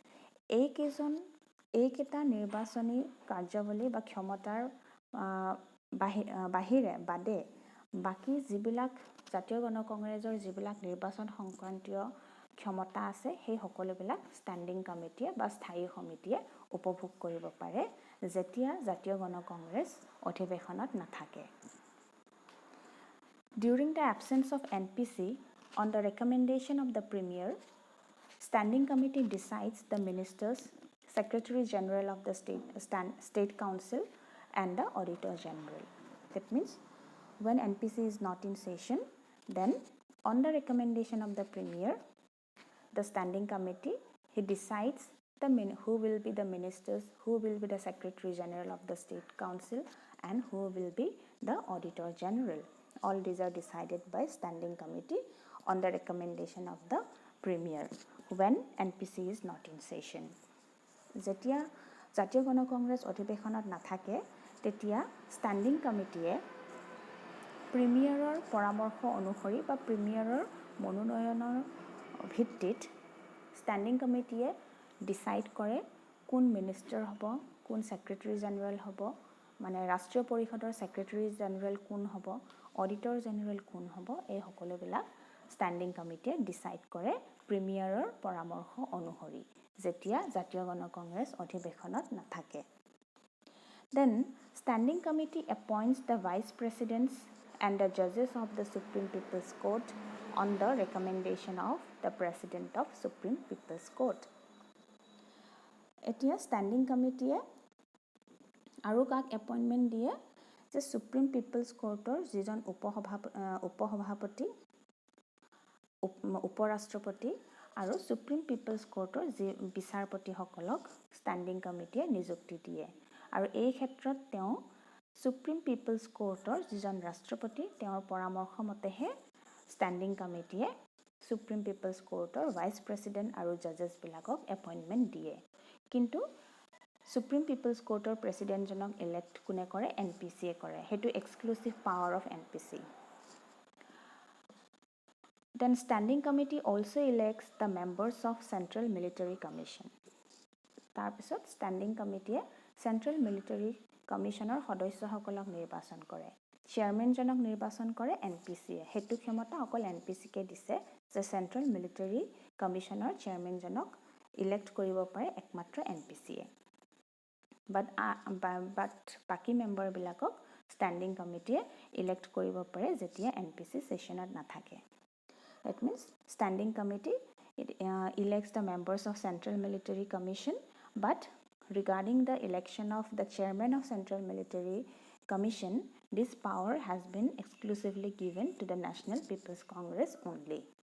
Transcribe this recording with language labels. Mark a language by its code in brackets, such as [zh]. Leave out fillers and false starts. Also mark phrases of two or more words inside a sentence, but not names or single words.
[as] এইকেইটা নিৰ্বাচনী কাৰ্যাৱলী বা ক্ষমতাৰ বাদে বাকী যিবিলাক জাতীয় গণ কংগ্ৰেছৰ যিবিলাক নিৰ্বাচন সংক্ৰান্তীয় ক্ষমতা আছে সেই সকলোবিলাক ষ্টেণ্ডিং কমিটিয়ে বা স্থায়ী সমিতিয়ে উপভোগ কৰিব পাৰে যেতিয়া জাতীয় গণ কংগ্ৰেছ অধিৱেশনত নাথাকে [en] During the absence of NPC, on the recommendation of the Premier, Standing Committee decides the Ministers, Secretary General of the State Council and the Auditor General. That means when NPC is not in session, then on the recommendation of the Premier, the Standing Committee, he decides who will be the ministers, who will be the Secretary General of the State Council and who will be the Auditor General. All these are decided by Standing Committee on the recommendation of the Premier when NPC is not in session. [as] যেতিয়া জাতীয় গণ কংগ্ৰেছ অধিৱেশনত নাথাকে তেতিয়া ষ্টেণ্ডিং কমিটিয়ে প্ৰিমিয়াৰৰ পৰামৰ্শ অনুসৰি বা প্ৰিমিয়াৰৰ মনোনয়নৰ ভিত্তিত ষ্টেণ্ডিং কমিটিয়ে ডিচাইড কৰে কোন মিনিষ্টাৰ হ'ব কোন ছেক্ৰেটাৰী জেনেৰেল হ'ব মানে ৰাষ্ট্ৰীয় পৰিষদৰ ছেক্ৰেটাৰী জেনেৰেল কোন হ'ব অডিটৰ জেনেৰেল কোন হ'ব এই সকলোবিলাক ষ্টেণ্ডিং কমিটিয়ে ডিচাইড কৰে প্ৰিমিয়াৰৰ পৰামৰ্শ অনুসৰি যেতিয়া জাতীয় গণ কংগ্ৰেছ অধিৱেশনত নাথাকে [en] Then Standing Committee appoints the Vice Presidents and the judges of the Supreme People's Court on the recommendation of the President of Supreme People's Court. [as] এতিয়া ষ্টেণ্ডিং কমিটিয়ে আৰু কাক এপইণ্টমেণ্ট দিয়ে যে সুপ্ৰিম পিপলছ কোৰ্টৰ যিজন উপসভাপতি উপৰাষ্ট্ৰপতি আৰু সুপ্ৰিম পিপলছ কোৰ্টৰ যি বিচাৰপতিসকলক ষ্টেণ্ডিং কমিটিয়ে নিযুক্তি দিয়ে আৰু এই ক্ষেত্ৰত তেওঁ সুপ্ৰিম পিপলছ কোৰ্টৰ যিজন ৰাষ্ট্ৰপতি তেওঁৰ পৰামৰ্শ মতেহে ষ্টেণ্ডিং কমিটিয়ে সুপ্ৰিম পিপলছ কোৰ্টৰ [en] vice president [as] আৰু জাজেছবিলাকক এপইণ্টমেণ্ট দিয়ে কিন্তু সুপ্ৰিম পিপলছ কোৰ্টৰ প্ৰেছিডেণ্টজনক ইলেক্ট কোনে কৰে NPCয়ে কৰে সেইটো [en] exclusive power of NPC Then Standing Committee also elects the members of Central Military Commission [as] তাৰপিছত ষ্টেণ্ডিং কমিটিয়ে চেণ্ট্ৰেল মিলিটাৰী কমিশ্যনৰ সদস্যসকলক নিৰ্বাচন কৰে চেয়াৰমেনজনক নিৰ্বাচন কৰে NPCয়ে সেইটো ক্ষমতা অকল NPCকে দিছে যে চেণ্ট্ৰেল মিলিটাৰী কমিশ্যনৰ চেয়াৰমেনজনক ইলেক্ট কৰিব পাৰে একমাত্ৰ NPCয়ে বাট বাকি মেম্বাৰবিলাকক ষ্টেণ্ডিং কমিটিয়ে ইলেক্ট কৰিব পাৰে যেতিয়া NPC সেশনত নাথাকে [en] That means Standing Committee elects the members of Central Military Commission but regarding the election of the chairman of Central Military Commission this power has been exclusively given to the National People's Congress only